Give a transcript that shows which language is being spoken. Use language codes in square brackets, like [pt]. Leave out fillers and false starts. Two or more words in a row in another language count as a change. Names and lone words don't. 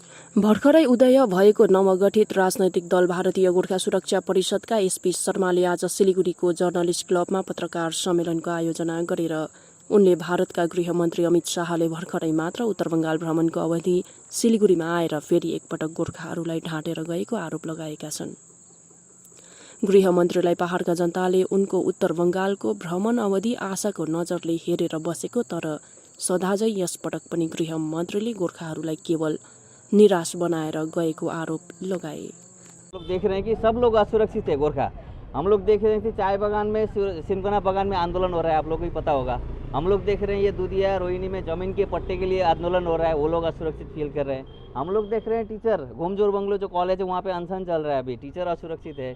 [ne] भर्खरै उदय भएको नवगठित राजनैतिक दल भारतीय गोर्खा सुरक्षा परिषदका एसपी शर्माले आज सिलिगुडीको जर्नलिस्ट क्लबमा पत्रकार सम्मेलनको आयोजना गरेर उनले भारतका गृहमन्त्री अमित शाहले भर्खरै मात्र उत्तर बंगाल भ्रमणको अवधि सिलिगुडीमा आएर फेरि एकपटक गोर्खाहरूलाई ढाँटेर गएको आरोप लगाएका छन्। गृहमन्त्रीलाई पहाड़का जनताले उनको उत्तर बंगालको भ्रमण अवधि आशाको नजरले हेरेर बसेको, तर सदाझै यसपटक पनि गृहमन्त्रीले गोर्खाहरूलाई केवल निराश बनाएर गएको आरोप लगाए। [hi] लोग देख रहे हैं कि सब लोग असुरक्षित है गोरखा। हम लोग देख रहे हैं कि चाय बागान में, सिनकोना बागान में आंदोलन हो रहा है, आप लोगों को पता होगा। हम लोग देख रहे हैं ये दूधिया रोहिणी में जमीन के पट्टे के लिए आंदोलन हो रहा है, वो लोग असुरक्षित फील कर रहे हैं। हम लोग देख रहे हैं टीचर घोमजोर बंगलो जो कॉलेज है वहाँ पे अनशन चल रहा है, अभी टीचर असुरक्षित है।